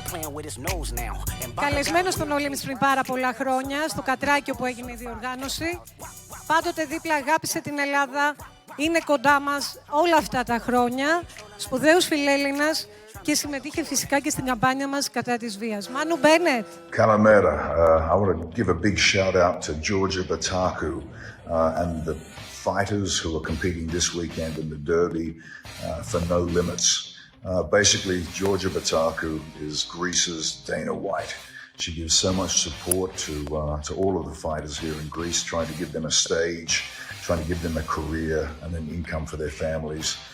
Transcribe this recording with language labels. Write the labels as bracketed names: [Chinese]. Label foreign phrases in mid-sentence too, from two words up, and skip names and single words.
[Greek] Καλεσμένος στον No Limits πριν πάρα πολλά χρόνια, στο Κατράκιο που έγινε η διοργάνωση. Πάντοτε δίπλα αγάπησε την Ελλάδα, είναι κοντά μας όλα αυτά τα χρόνια. Σπουδαίος φιλέλληνας και συμμετείχε φυσικά και στην καμπάνια μας κατά της βίας. Μάνου Μπένετ. Καλημέρα. [English] I want to give a big shout out to Georgia Bataku and the fighters who are competing this weekend in the Derby for No Limits. Basically, Georgia Bataku is Greece's Dana White. She gives so much support to all of the fighters here in Greece, trying to give them a stage, trying to give them a career and an income for their families.